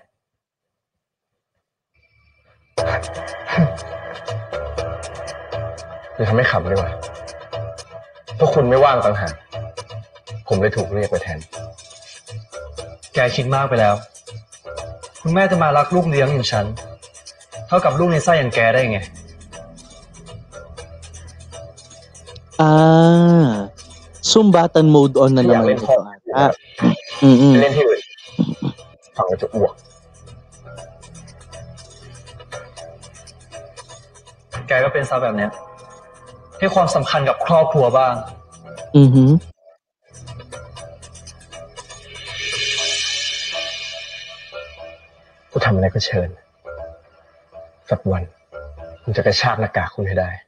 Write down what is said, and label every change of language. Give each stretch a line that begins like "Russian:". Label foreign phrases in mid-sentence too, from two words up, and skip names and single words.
Thai: เดี๋ยวทำให้ขำดีกว่าเพราะคุณไม่ว่างต่างหากผมเลยถูกเรียกไปแทนแกคิดมากไปแล้วคุณแม่จะมารักลูกเลี้ยงอย่างฉันเท่ากับลูกในไส้อย่างแกได้ไง
Filipino: Sumbatan
English: mode on
Filipino: na naman ito.
Thai: เล่นที่อื่นฟังแล้วจะอ้วกแกก็เป็นซะแบบเนี้ยให้ความสำคัญกับครอบครัวบ้าง กูทำอะไรก็เชิญสักวันกูจะกระชากหน้ากากคุณให้ได้